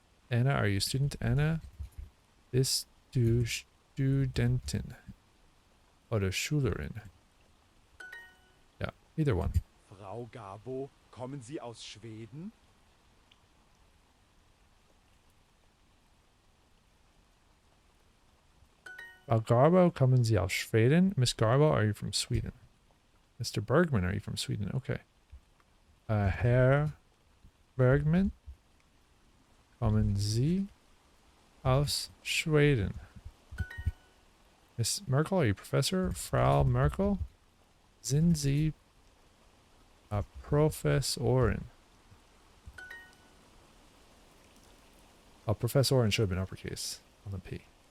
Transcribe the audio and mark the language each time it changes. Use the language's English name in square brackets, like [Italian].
[English] Anna, are you a student? Anna, [German] bist du Studentin? Oder Schülerin? [English] Yeah, either one. [German] Frau Gabo, kommen Sie aus Schweden? Frau Garbo, kommen Sie aus Schweden? [English] Miss Garbo, are you from Sweden? Mr. Bergman, are you from Sweden? Okay. [German] Herr Bergman, kommen Sie aus Schweden? [English] Miss Merkel, are you professor? [German] Frau Merkel, sind Sie Professorin? [English] Oh, Professorin should have been uppercase on the P.